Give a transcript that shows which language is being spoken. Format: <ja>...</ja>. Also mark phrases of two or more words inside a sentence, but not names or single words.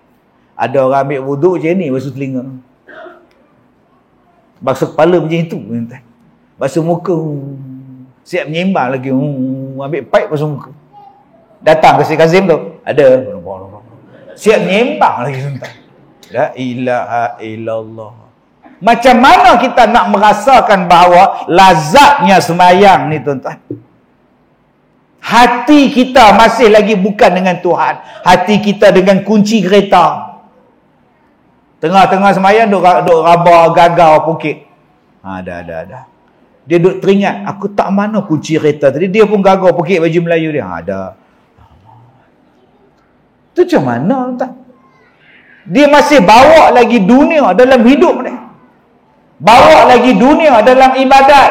<ms>Ada orang ambil wuduk macam ni, basuh telinga. Basuh kepala macam itu. Basuh muka. Siap menyembang lagi. Ambil pipe basuh muka. Datang ke Syekh Kazim tu. Ada. Siap menyembang lagi.</ms> <ar>لا إله إلا الله.</ar> <ms>Macam mana kita nak merasakan bahawa lazatnya sembahyang ni tuan-tuan? Hati kita masih lagi bukan dengan Tuhan. Hati kita dengan kunci kereta. Tengah-tengah sembahyang duk raba gagau pukit. Dah. Dia duk teringat, aku tak mana kunci kereta tadi. Dia pun gagau pukit baju Melayu dia. Dah. Tu macam mana tuan-tuan? Dia masih bawa lagi dunia dalam hidup ni. Bawa lagi dunia dalam ibadat.</ms>